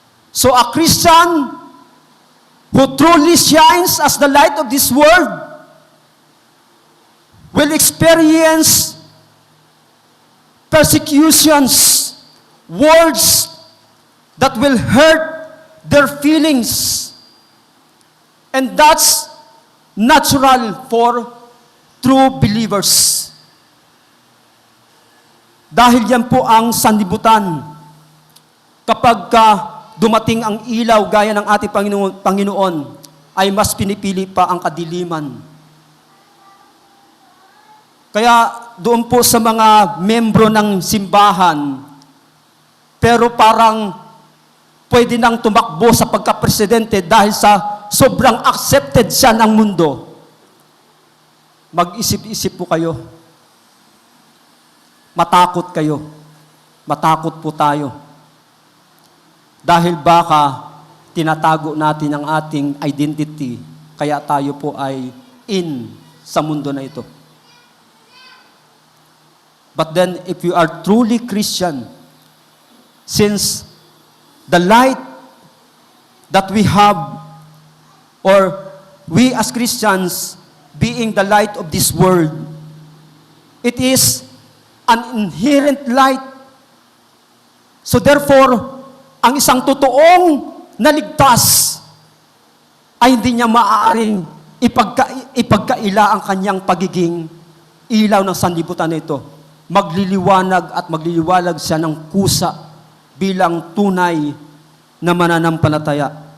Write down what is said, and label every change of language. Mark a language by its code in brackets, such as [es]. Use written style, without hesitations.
[en] So a Christian who truly shines as the light of this world will experience persecutions, words that will hurt their feelings. And that's natural for true believers. [tl] Dahil yan po ang sanlibutan. Kapag dumating ang ilaw gaya ng ating Panginoon, ay mas pinipili pa ang kadiliman. Kaya doon po sa mga membro ng simbahan, pero parang pwede nang tumakbo sa pagka-presidente dahil sa sobrang accepted siya ng mundo. Mag-isip-isip po kayo. Matakot kayo. Matakot po tayo. Dahil baka tinatago natin ang ating identity, kaya tayo po ay in sa mundo na ito. [en] But then, if you are truly Christian, since the light that we have, or we as Christians, being the light of this world, it is an inherent light. So therefore, [tl] ang isang totoong naligtas ay hindi niya maaaring ipagkaila ang kanyang pagiging ilaw ng sanlibutan na ito. Magliliwanag at magliliwalag siya ng kusa bilang tunay na mananampalataya.